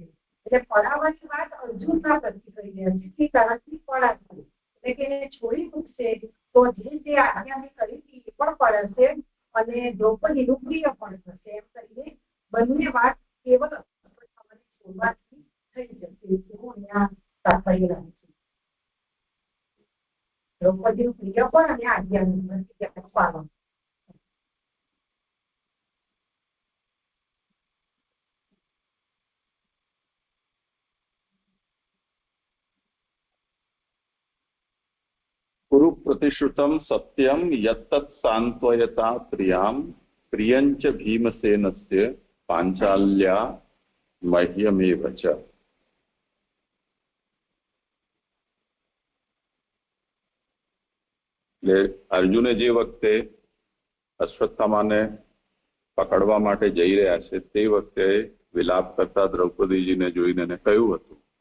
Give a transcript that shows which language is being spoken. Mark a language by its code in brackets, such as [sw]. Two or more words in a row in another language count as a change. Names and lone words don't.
[gu] એટલે પડાવવાની વાત અર્જુન ના કરતી કરી રહ્યા છે કે તારાથી પડાશે એટલે કે એને છોડી મૂકશે તો જે આજ્ઞા મેં કરી હતી એ પણ પડાશે અને દ્રૌપદીનું પ્રિય પણ થશે એમ કરીને બંને વાત કેવલ છોડવાથી થઈ જશે એવું અહીંયા તાત્પર્ય રહે છે. દ્રૌપદીનું પ્રિય પણ અને આજ્ઞાનું પાલન. [sa] कुरु प्रतिश्रुतं सत्यं यत्तत् सांत्वयता प्रियां प्रियंच भीमसेनस्य पांचाल्या मह्यमेव च. [gu] એટલે અર્જુને જે વખતે અશ્વત્થામાને પકડવા માટે જઈ રહ્યા છે તે વખતે વિલાપ કરતા દ્રૌપદીજીને જોઈને એને કહ્યું હતું